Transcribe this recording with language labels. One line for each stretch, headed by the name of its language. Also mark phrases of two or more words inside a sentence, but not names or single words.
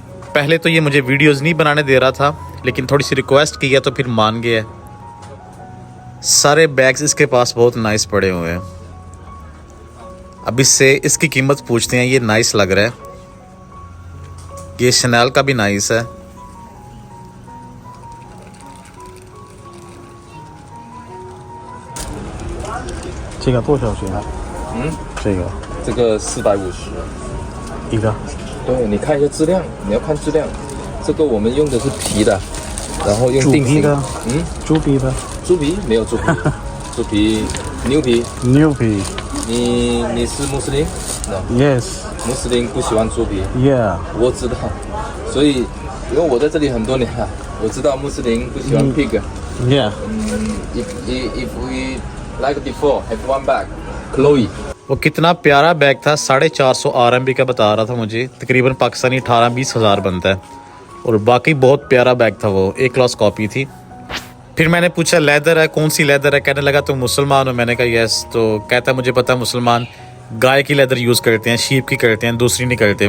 Hindi: पहले तो ये मुझे वीडियोज़ नहीं बनाने दे रहा था, लेकिन थोड़ी सी रिक्वेस्ट की है तो फिर मान गया। सारे बैग्स इसके पास बहुत नाइस पड़े हुए हैं। अब इससे इसकी कीमत पूछते हैं। ये नाइस लग रहा है, ये शैनल का भी नाइस है।
Chinese: 这个多少钱？这个这个450，一个对，你看一下质量，你要看质量。这个我们用的是皮的，然后用定型。猪皮的，猪皮的，猪皮没有猪皮，猪皮牛皮。牛皮你是穆斯林？No，
English: ，yes，
Chinese: 穆斯林不喜欢猪皮。
English: yeah，
Chinese: 我知道，所以因为我在这里很多年了，我知道穆斯林不喜欢 pig。
English: yeah， If we like before have one bag, Chloe。
Hindi: वो कितना प्यारा बैग था, 450 RMB का बता रहा था मुझे, तकरीबन पाकिस्तानी 18-20 हज़ार बनता है और बाकी बहुत प्यारा बैग था। वो
English: A class copy
Hindi: थी। फिर मैंने पूछा लेदर है, कौन सी लेदर है? कहने लगा तुम मुसलमान हो? मैंने कहा यस। तो कहता मुझे पता है मुसलमान गाय की लेदर यूज़ करते हैं, शीप की करते हैं, दूसरी नहीं करते।